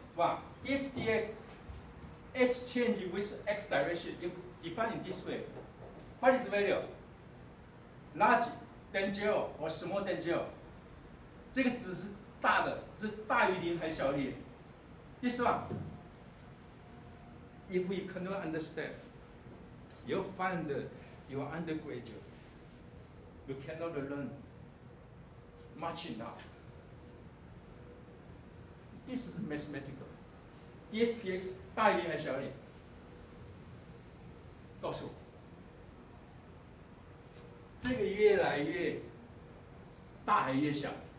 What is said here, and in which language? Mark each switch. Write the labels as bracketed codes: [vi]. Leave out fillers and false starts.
[en] One, H dx, H change with X direction, if defined in this way. What is the value? Large than 0 or small than 0. [zh] 这个值是大的，是大于0还是小于0？ [en] This one. If we cannot understand, you'll find your undergraduate, you cannot learn much enough. This is mathematical. [zh] EHPX 大于0还是小于0？告诉我，这个越来越大还是越小？